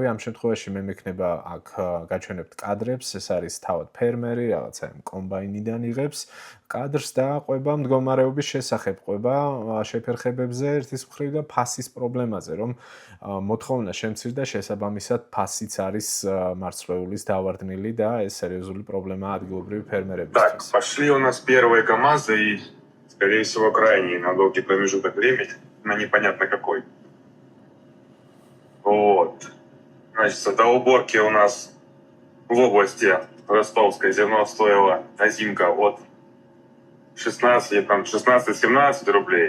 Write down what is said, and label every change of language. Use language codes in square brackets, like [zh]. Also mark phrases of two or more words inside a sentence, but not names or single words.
[ka] ამ შემთხვევაში მე მექნება აქ გაჩვენებთ კადრებს, ეს არის თავად ფერმერი, რაღაცა კომბაინიდან იღებს კადრს და ყვება მდგომარეობის შესახებ, ყვება შეფერხებებზე ერთის მხრივ და ფასის პრობლემაზე, რომ მოთხოვნა შემცირდა შესაბამისად ფასიც არის მარცვლეულის დავარდნილი და ეს სერიოზული პრობლემაა ადგილობრივი ფერმერებისთვის. [ru] Так, пошли у нас первые КАМАЗы и, скорее всего, крайние на долгий промежуток времени, на непонятно какой. Вот. Значит, до уборки у нас в области Ростовской зерно стоило озимка от 16-17 рублей.